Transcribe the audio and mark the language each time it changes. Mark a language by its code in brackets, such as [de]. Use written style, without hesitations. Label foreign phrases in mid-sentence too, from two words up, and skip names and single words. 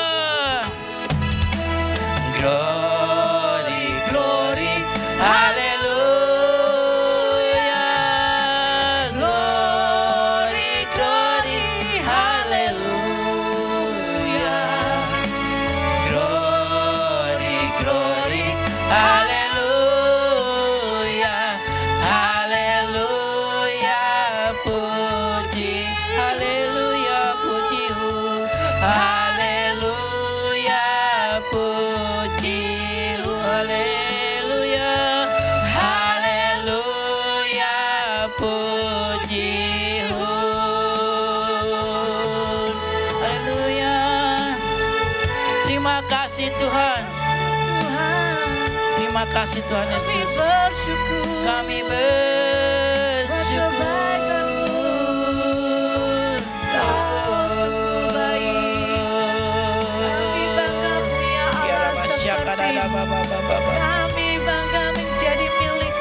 [en] Glory, glory, haleluya. Glory, glory, haleluya. Glory, glory, haleluya. [id] Haleluya, puji, haleluya, puji, haleluya, puji, haleluya. Haleluya, puji, haleluya. Terima kasih Tuhan. Terima kasih Tuhan Yesus. Kami bersyukur. Kami bangga menjadi milik-Mu.